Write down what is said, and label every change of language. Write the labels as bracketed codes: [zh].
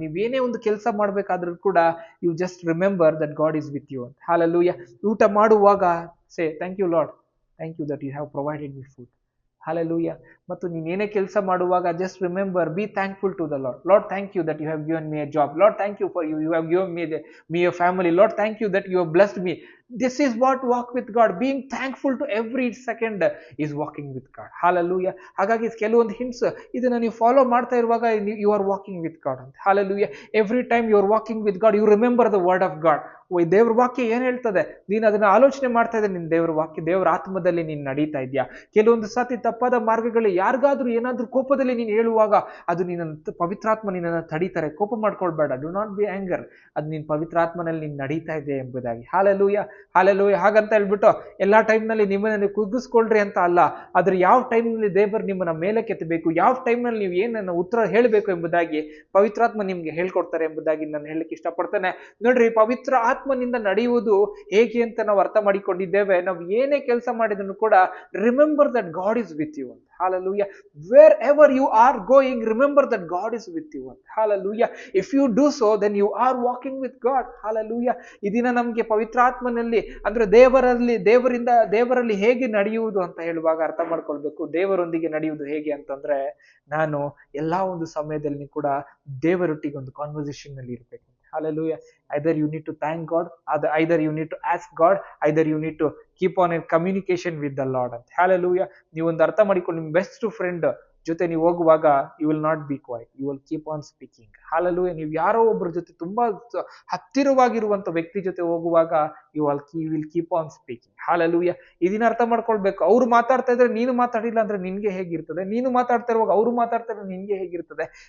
[kn] ನೀವೇನೇ ಒಂದು ಕೆಲಸ ಮಾಡ್ಬೇಕಾದ್ರೂ ಕೂಡ [en] You just remember that God is with you ಅಂತ. Hallelujah. [kn] ಊಟ ಮಾಡುವಾಗ [en] Say thank you Lord, thank you that you have provided me food. Hallelujah. [kn] ಮತ್ತು ನೀನೇನೇ ಕೆಲಸ ಮಾಡುವಾಗ [en] Just remember, be thankful to the Lord. Lord thank you that you have given me a job. Lord thank you for you have given me a family. Lord thank you that you have blessed me. This is what walk with God. Being thankful to every second is walking with God. Hallelujah. [kn] ಹಾಗಾಗಿ ಕೆಲವೊಂದು hints ಇದನ್ನ ನೀವು follow ಮಾಡ್ತಾ ಇರುವಾಗ [en] you are walking with God [kn] ಅಂತ. Hallelujah. [en] Every time you are walking with God, you remember the word of God. [kn] ದೇವ್ರ ವಾಕ್ಯ ಏನ್ ಹೇಳ್ತದೆ, ನೀನು ಅದನ್ನ ಆಲೋಚನೆ ಮಾಡ್ತಾ ಇದ್ದೆ, ನಿನ್ ದೇವ್ರ ವಾಕ್ಯ, ದೇವ್ರ ಆತ್ಮದಲ್ಲಿ ನೀನ್ ನಡೀತಾ ಇದೆಯಾ. ಕೆಲವೊಂದು ಸಾತಿ ತಪ್ಪಾದ ಮಾರ್ಗಗಳು ಯಾರಿಗಾದ್ರೂ ಏನಾದ್ರೂ ಕೋಪದಲ್ಲಿ ನೀನು ಹೇಳುವಾಗ ಅದು ನಿನ್ನ ಪವಿತ್ರಾತ್ಮ ನಿನ್ನನ್ನು ತಡೀತಾರೆ. ಕೋಪ ಮಾಡ್ಕೊಳ್ಬೇಡ, [en] Do not be anger. [kn] ಅದು ನಿನ್ ಪವಿತ್ರಾತ್ಮನಲ್ಲಿ ನೀನ್ ನಡೀತಾ ಇದೆ ಎಂಬುದಾಗಿ. Hallelujah, hallelujah. ಹಾಗಂತ ಹೇಳ್ಬಿಟ್ಟು ಎಲ್ಲಾ ಟೈಮ್ನಲ್ಲಿ ನಿಮ್ಮನ್ನ ಕುಗ್ಗಿಸ್ಕೊಳ್ರಿ ಅಂತ ಅಲ್ಲ. ಆದ್ರೆ ಯಾವ ಟೈಮ್ನಲ್ಲಿ ದೇವರು ನಿಮ್ಮನ್ನ ಮೇಲೆ ಕೆತ್ತಬೇಕು, ಯಾವ ಟೈಮ್ನಲ್ಲಿ ನೀವು ಏನನ್ನ ಉತ್ತರ ಹೇಳಬೇಕು ಎಂಬುದಾಗಿ ಪವಿತ್ರಾತ್ಮ ನಿಮ್ಗೆ ಹೇಳ್ಕೊಡ್ತಾರೆ ಎಂಬುದಾಗಿ ನಾನು ಹೇಳಲಿಕ್ಕೆ ಇಷ್ಟಪಡ್ತೇನೆ. ನೋಡ್ರಿ, ಪವಿತ್ರ ಆತ್ಮನಿಂದ ನಡೆಯುವುದು ಹೇಗೆ ಅಂತ ನಾವು ಅರ್ಥ ಮಾಡಿಕೊಂಡಿದ್ದೇವೆ. ನಾವು ಏನೇ ಕೆಲಸ ಮಾಡಿದ್ರು ಕೂಡ [en] remember that God is with you [kn] ಅಂತ. [en] Hallelujah. Wherever you are going, remember that God is with you. Hallelujah. If you do so, then you are walking with God. Hallelujah. [kn] ಇದನ್ನ ನಮ್ಗೆ ಪವಿತ್ರಾತ್ಮನಲ್ಲಿ ಅಂದ್ರೆ ದೇವರಲ್ಲಿ ಹೇಗೆ ನಡೆಯುವುದು ಅಂತ ಹೇಳುವಾಗ ಅರ್ಥ ಮಾಡ್ಕೊಳ್ಬೇಕು. ದೇವರೊಂದಿಗೆ ನಡೆಯುವುದು ಹೇಗೆ ಅಂತಂದ್ರೆ, ನಾನು ಎಲ್ಲಾ ಒಂದು ಸಮಯದಲ್ಲಿ ಕೂಡ ದೇವರೊಟ್ಟಿಗೆ ಒಂದು ಕಾನ್ವರ್ಸೇಷನ್ ನಲ್ಲಿ ಇರ್ಬೇಕು. [en] Hallelujah. Either you need to thank God, either you need to ask God, either you need to keep on in communication with the Lord ಅಂತ. Hallelujah. [kn] ನೀವು ಒಂದು ಅರ್ಥ ಮಾಡಿಕೊಂಡು ನಿಮ್ಮ ಬೆಸ್ಟ್ ಫ್ರೆಂಡ್ ಜೊತೆ ನೀವು ಹೋಗುವಾಗ [en] You will not be quiet, you will keep on speaking. [kn] Hallelujah. ನೀವು ಯಾರೋ ಒಬ್ಬರ ಜೊತೆ ತುಂಬಾ ಹತ್ತಿರವಾಗಿರುವಂತ ವ್ಯಕ್ತಿ ಜೊತೆ ಹೋಗುವಾಗ [en] You will keep on speaking. [kn] Hallelujah. ಇದನ್ನ ಅರ್ಥ ಮಾಡ್ಕೊಳ್ಬೇಕು. ಅವ್ರು ಮಾತಾಡ್ತಾ ಇದ್ರೆ ನೀನು ಮಾತಾಡಿಲ್ಲ ಅಂದ್ರೆ ನಿನ್ಗೆ ಹೇಗಿರ್ತದೆ, ನೀನು ಮಾತಾಡ್ತಾ ಇರುವಾಗ ಅವ್ರು ಮಾತಾಡ್ತಾ ಇದ್ರೆ ನಿನ್ಗೆ ಹೇಗಿರ್ತದೆ.